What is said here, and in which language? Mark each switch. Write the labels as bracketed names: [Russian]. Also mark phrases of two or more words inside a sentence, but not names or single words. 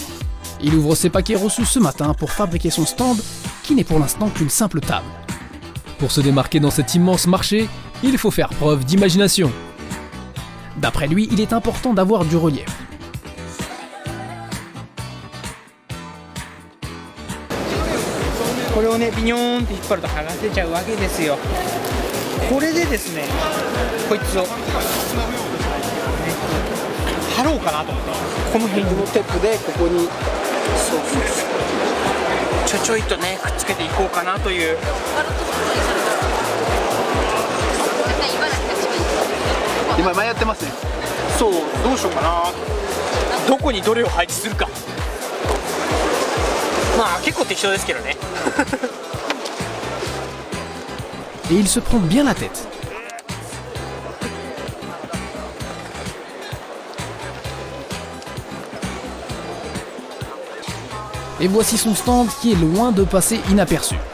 [French] Il ouvre ses paquets reçus ce matin pour fabriquer son stand, qui n'est pour l'instant qu'une simple table. Pour se démarquer dans cet immense marché, il faut faire preuve d'imagination. D'après lui, il est important d'avoir du relief. Pour le [Japanese] ねビニョーンって引っ張ると剥がせちゃうわけですよ。これでですね、こいつを、ね、貼ろうかなと思って、この辺にテープでここにちょいとねくっつけていこうかなという。今迷ってますね。そう、どうしようかな。どこにどれを配置するか。まあ結構適当ですけどね。 [French] Et il se prend bien la tête. Et voici son stand qui est loin de passer inaperçu.